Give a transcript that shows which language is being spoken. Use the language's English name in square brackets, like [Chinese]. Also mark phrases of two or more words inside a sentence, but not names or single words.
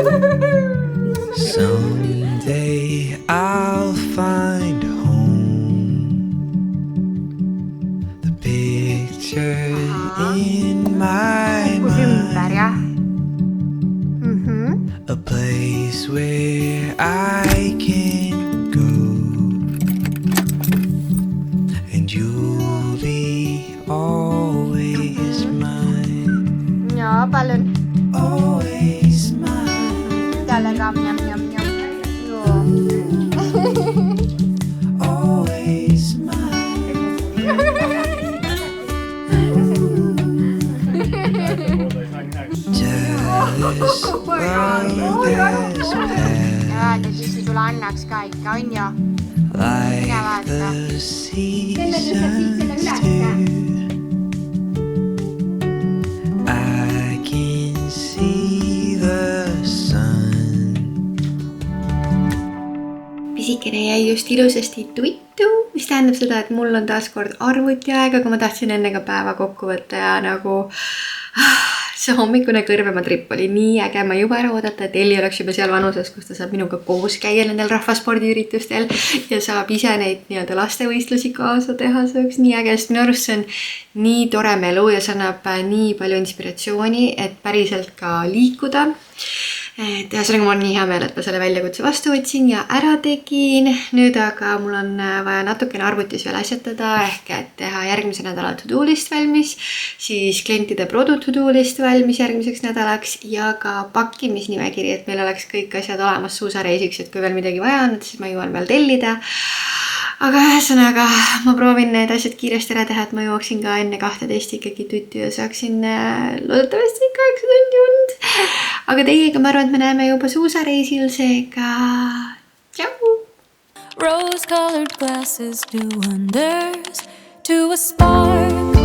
[English] Someday I'll find home. picture in my [Estonian] ümber, jah. [English] mind, a place where I can go, and you'll be always mine, [Estonian] Jaa, palun. [English] always mine, [Estonian] Talle ka njam. [English] always mine. Just love has passed [Estonian] Siis sulle annaks ka ikka, on ju? [English] like the seasons do. I can see the sun. [Estonian] Pisikene jäi just ilusasti tuttu, mis tähendab seda, et mul on taas kord arvutiaeg, aga ma tahtsin enne ka päeva kokku võtta ja nagu see hommikune kõrvematripp oli nii äge, ma juba ära oodata, et Elli oleks juba seal vanuses, kus ta saab minuga koos käia nendel rahvaspordiüritustel ja saab ise neid nii-öelda lastevõistlusi kaasa teha, see oleks nii äge, sest minu arust see on nii tore melu ja see annab nii palju inspiratsiooni, et päriselt ka liikuda. Et ühesõnaga mul on nii hea meel, et ma selle väljakutse vastu võtsin ja ära tegin. Nüüd aga mul on vaja natukene arvutis veel asjatada ehk et teha järgmise nädala [English] to-do list [Estonian] valmis, siis klientide produ [English] to-do list [Estonian] valmis järgmiseks nädalaks ja ka pakkimisnimekiri, et meil oleks kõik asjad olemas suusareisiks, et kui veel midagi vaja on, siis ma jõuan veel tellida. Aga ühesõnaga ma proovin need asjad kiiresti ära teha, et ma jõuaksin ka enne 12 ikkagi tutti ja saaksin loodetavasti 8 tundi und. Aga teiega ma arvan, et me näeme juba suusareisil, seega tšau! [English] Rose-colored glasses do wonders to a spark